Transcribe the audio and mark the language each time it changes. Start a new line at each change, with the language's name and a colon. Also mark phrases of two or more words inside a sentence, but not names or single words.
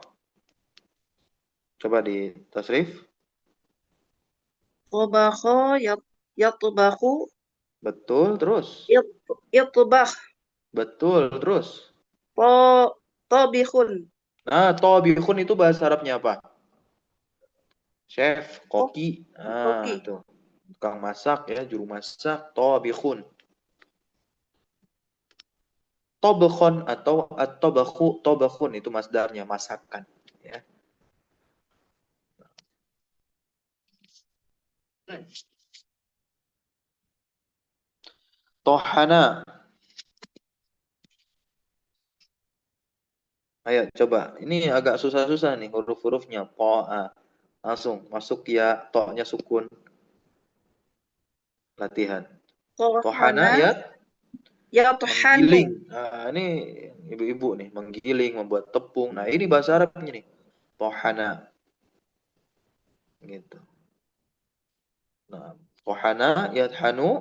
Indonesian: Coba di tasrif.
Arabic: Tobakha yatbakhu.
Indonesian: Betul, terus.
Arabic: Yatbakh.
Indonesian: Betul, terus.
Arabic: Tabikhun.
Indonesian: Nah, tobikhun itu bahasa Arabnya apa? Chef, koki. Nah, Koki. tuh. Tukang masak ya, juru masak, tobikhun. Tobekhon atau
Arabic: at-tobakhu, tobakhun
Indonesian: itu masdarnya, masakan.
Arabic: Ya. Tohana.
Indonesian: Ayo coba, ini agak susah-susah nih huruf-hurufnya. To'a. Langsung masuk ya, to-nya sukun. Latihan. Tohana ya.
Arabic: Yatuhanu.
Indonesian: Menggiling. Nah, ini ibu-ibu nih, menggiling, membuat tepung. Nah, ini bahasa Arabnya nih. Tohana. Gitu.
Arabic: Nah, tohana, yathanu.